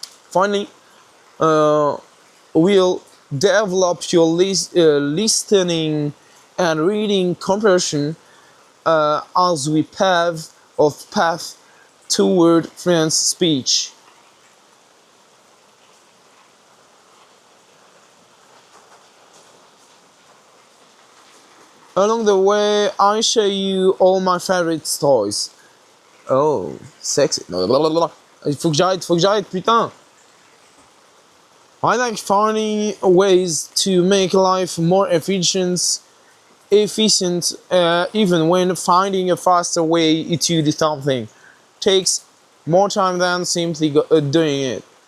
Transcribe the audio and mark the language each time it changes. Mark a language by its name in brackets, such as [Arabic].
[English] Finally, we'll develop your listening and reading comprehension as we path toward fluent speech. Along the way, I show you all my favorite toys. Oh, sexy. [French] Il faut que j'arrête, putain. [English] I like finding ways to make life more efficient, even when finding a faster way to do something takes more time than simply doing it.